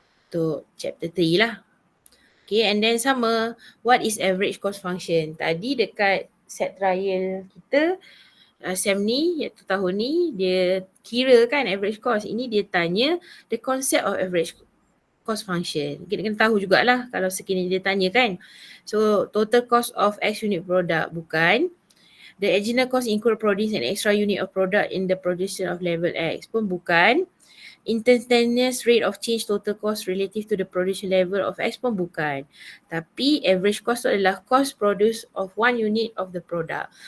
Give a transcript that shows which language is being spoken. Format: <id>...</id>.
<ms>Untuk chapter 3 lah.</ms> <en>Okay, and then</en> <ms>sama,</ms> <en>what is average cost function?</en> <ms>Tadi dekat set trial kita, SEM ni, iaitu tahun ni, dia kira kan average cost. Ini dia tanya</ms> <en>the concept of average cost function.</en> <ms>Kita kena tahu jugalah kalau sekiranya dia tanya kan.</ms> <en>So, total cost of X unit product,</en> <ms>bukan.</ms> <en>The original cost include producing an extra unit of product in the production of level X,</en> <ms>pun bukan.</ms> <en>Instantaneous rate of change total cost relative to the production level of X</en> <ms>pun bukan. Tapi</ms> <en>average cost</en> <ms>tu adalah</ms> <en>cost produce of one unit of the product.</en>